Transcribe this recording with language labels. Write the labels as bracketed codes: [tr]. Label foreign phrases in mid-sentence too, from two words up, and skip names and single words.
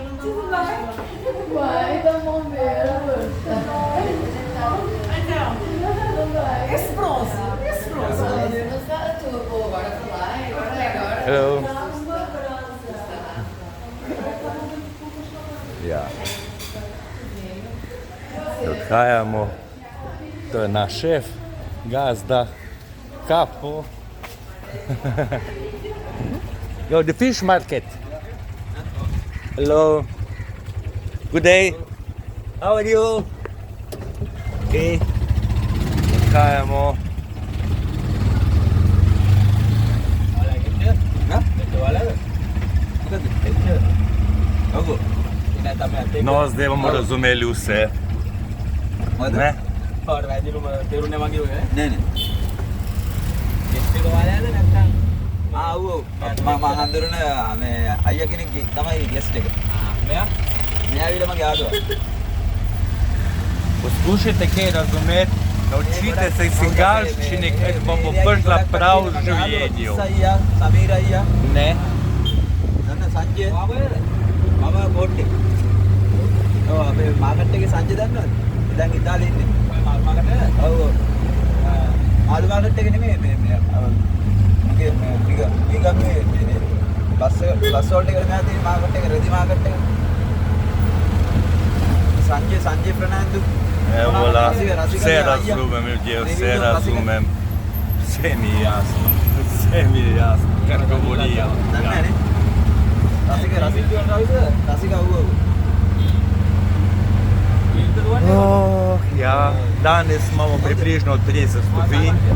[sl] Hello. Ja. Odhajamo. To je naš šef, gazda, Capo. [en] Yo, the fish market. Hello. Good day. How are you? Okay. [sl] Odhajamo. No, zdaj bomo razumeli vse. Ne? Ne. [si] මම හඳුරන මේ අයියා කෙනෙක් තමයි ගෙස්ට් එක. මෙයා ඇවිල්ලා මගේ යාළුවා. [sl] Poskušajte kaj razumeti, naučite se singalščine, ker bomo prišla prav v življenju. [si] සමීර අයියා. [sl] Ne? [si] දන්න සංජය. මම බෝට් එක. ඔව් අපේ මාකට් එකේ සංජය දන්නවද? දැන් ඉතාලියේ ඉන්නේ. ඔය මාකට් එක? ඔව්. ආලු මාකට් එක නෙමෙයි මේ බස් වලට එකට මෙහා තියෙන මාකට් එක රෙදි මාකට් එක. සංජය ප්‍රනාන්දු. [sl] Voilà, vse razumem ljudje, vse razumem. Vse mi je jasno, kar govorijo. Oh, ja, danes imamo približno 30 stopinj.